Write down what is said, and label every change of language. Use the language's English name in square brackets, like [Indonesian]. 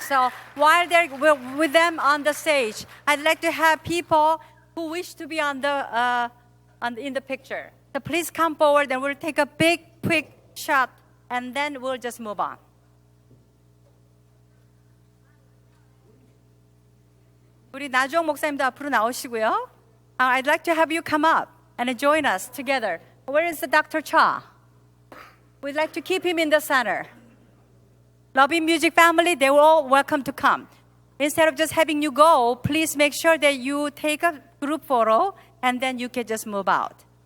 [English] So while they're with them on the stage, I'd like to have people who wish to be in the picture. So please come forward and we'll take a big, quick shot and then we'll just move on. [Korean] 우리 나주홍 목사님도 앞으로 나오시고요. [English] I'd like to have you come up and join us together. Where is the Dr. Cha? We'd like to keep him in the center. Loving Music family, they're all welcome to come. Instead of just having you go, please make sure that you take a group photo and then you can just move out.